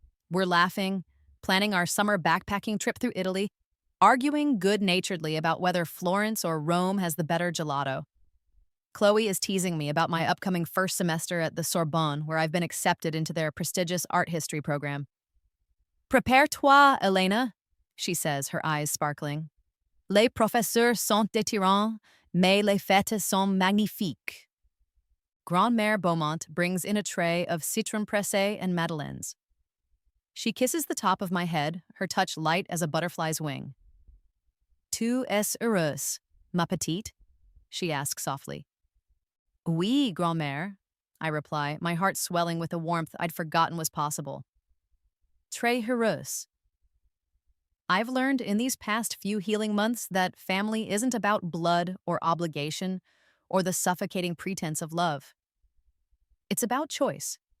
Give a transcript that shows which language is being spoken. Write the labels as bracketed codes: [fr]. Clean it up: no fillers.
[en] We're laughing, planning our summer backpacking trip through Italy, arguing good-naturedly about whether Florence or Rome has the better gelato. Chloe is teasing me about my upcoming first semester at the Sorbonne, where I've been accepted into their prestigious art history program. [fr] Prépare-toi, [en] Elena, she says, her eyes sparkling. [fr] Les professeurs sont détirants, mais les fêtes sont magnifiques. [en] Grand-mère Beaumont brings in a tray of citron pressé and madeleines. She kisses the top of my head, her touch light as a butterfly's wing. [fr] Tu es heureuse, ma petite? [en] She asks softly. [fr] Oui, grand-mère, [en] I reply, my heart swelling with a warmth I'd forgotten was possible. [fr] Très heureuse. [en] I've learned in these past few healing months that family isn't about blood or obligation or the suffocating pretense of love. It's about choice.